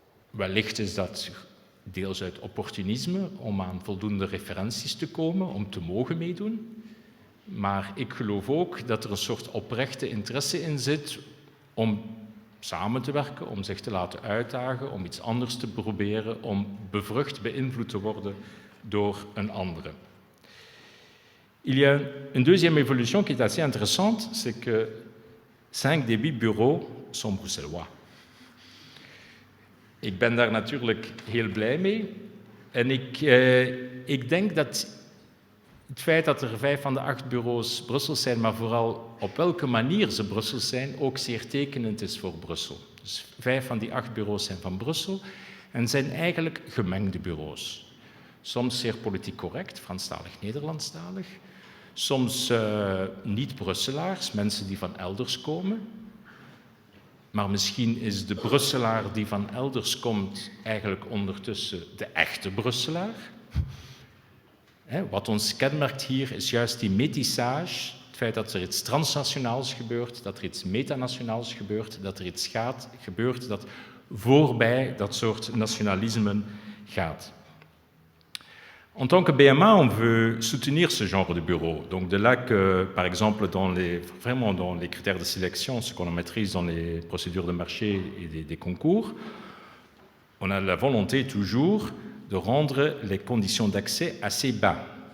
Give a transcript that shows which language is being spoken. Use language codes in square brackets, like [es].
[nl] Wellicht is dat deels uit opportunisme om aan voldoende referenties te komen, om te mogen meedoen. Maar ik geloof ook dat er een soort oprechte interesse in zit om samen te werken, om zich te laten uitdagen, om iets anders te proberen, om bevrucht, beïnvloed te worden door een andere. [fr] Il y a une deuxième évolution qui est assez intéressante, c'est que 5 des 8 bureaux sont bruxellois. [nl] Ik ben daar natuurlijk heel blij mee. En ik denk dat het feit dat er 5 van de 8 bureaus Brussels zijn, maar vooral op welke manier ze Brussels zijn, ook zeer tekenend is voor Brussel. Dus 5 van die 8 bureaus zijn van Brussel en zijn eigenlijk gemengde bureaus. Soms zeer politiek correct, Franstalig, Nederlandstalig. Soms niet-Brusselaars, mensen die van elders komen. Maar misschien is de Brusselaar die van elders komt eigenlijk ondertussen de echte Brusselaar. Wat ons kenmerkt hier is juist die métissage, het feit dat er iets transnationaals gebeurt, dat er iets metanationaals gebeurt, dat er iets gebeurt dat voorbij dat soort nationalismen gaat. [fr] En tant que BMA, on veut soutenir ce genre de bureau. Donc de là que, par exemple, vraiment dans les critères de sélection, ce qu'on maîtrise dans les procédures de marché et des concours, on a la volonté toujours de rendre les conditions d'accès assez bas.